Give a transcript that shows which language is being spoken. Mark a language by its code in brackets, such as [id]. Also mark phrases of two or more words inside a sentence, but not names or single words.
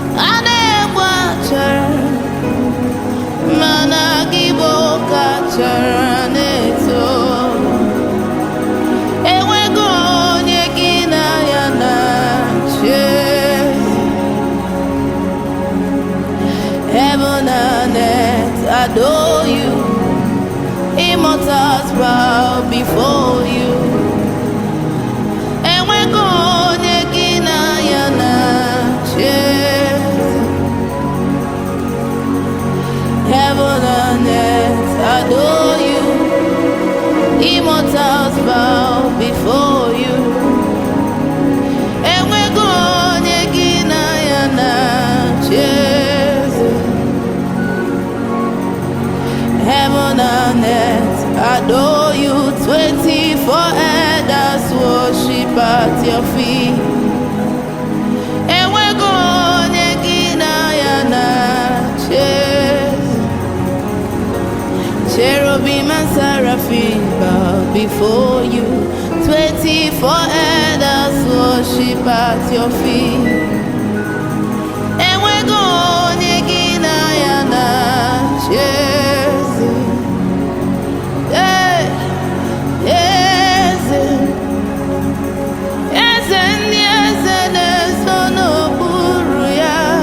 [ig] A na-egbu achara, mana gị bụ ọkachara na-eto. Enwego onye gị na ya na-achị. [en] Heaven and earth adore you. Immortals bow before you. [ig] Enwego onye gị na ya na-achị eze. [en] Heaven and earth adore you. Immortals bow before you. [ig] Enwego onye gị na ya na-achị eze. [en] Heaven and earth adore you, twenty-four elders worship at your feet. [ig] Enwego onye gị na ya na-achị eze. [en] Cherubim and seraphim bow before you. Twenty-four elders worship at your feet. [ig] Enwego onye gị na ya na-achị eze. Ee, eze. Eze ndị eze na-ezo n'okpuru ya.